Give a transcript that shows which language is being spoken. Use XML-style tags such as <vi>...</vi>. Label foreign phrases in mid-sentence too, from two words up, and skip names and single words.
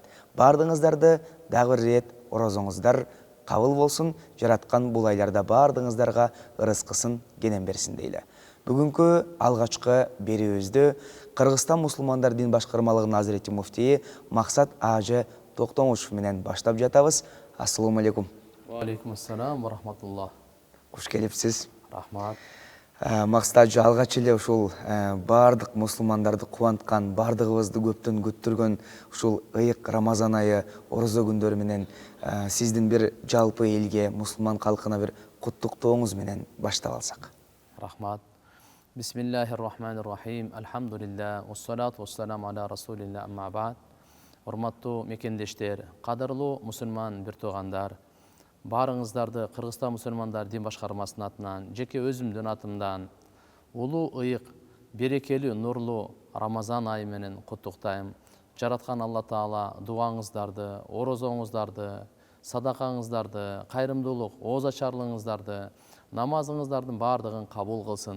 <ky>Бардыгыңыздарды дагы бир рет орозоңуздар кабыл болсун, жараткан бул айларда бардыгыңыздарга ырыскысын кенен берсин дейле. Бүгүнкү алгачкы берүүбүздү Кыргызстан мусулмандар дин башкармалыгынын азирети муфтии Максат Ажы Токтомушев менен баштап жатабыз.</ky> <ar>السلام عليكم. وعليكم السلام ورحمة الله.</ar> <ky>Куш келипсиз. Рахмат. Максат Ажы алгач эле ушул бардык мусулмандарды кубанткан, бардыгыбызды көптөн күттүргөн ушул ыйык Рамазан айы орозо күндөрү менен сиздин бир жалпы элге, мусулман калкына бир куттуктооңуз менен баштап алсак. Рахмат.</ky> <ar>بسم الله الرحمن الرحيم. الحمد لله والصلاة والسلام على رسول الله أما بعد.</ar> <ky>Урматтуу мекендештер, кадырлуу мусулман бир туугандар, баарыңыздарды Кыргызстан мусулмандар дин башкармасынын атынан, жеке өзүмдүн атымдан улуу ыйык, берекелүү, нурлуу Рамазан айы менен куттуктайм. Жараткан Алла Таала дуаңыздарды, орозоңуздарды, садакаңыздарды, кайрымдуулук, ооз ачарлыгыңыздарды, намазыңыздардын баардыгын кабыл кылсын.</ky>